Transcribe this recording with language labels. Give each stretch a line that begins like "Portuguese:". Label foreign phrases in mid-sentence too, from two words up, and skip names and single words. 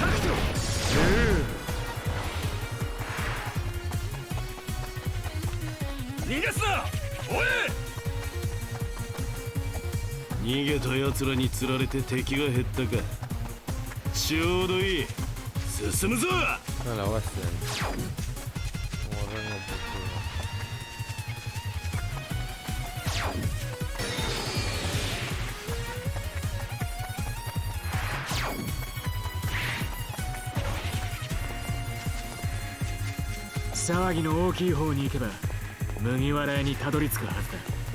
Japanese: タクト逃がすなおい逃げた奴らに釣られて敵が減ったかちょうどいい進むぞ
Spanish: No la voy a hacer. Borremos por
Japanese: 騒ぎの大きい方に行けば麦わら屋にたどり着くはずだ。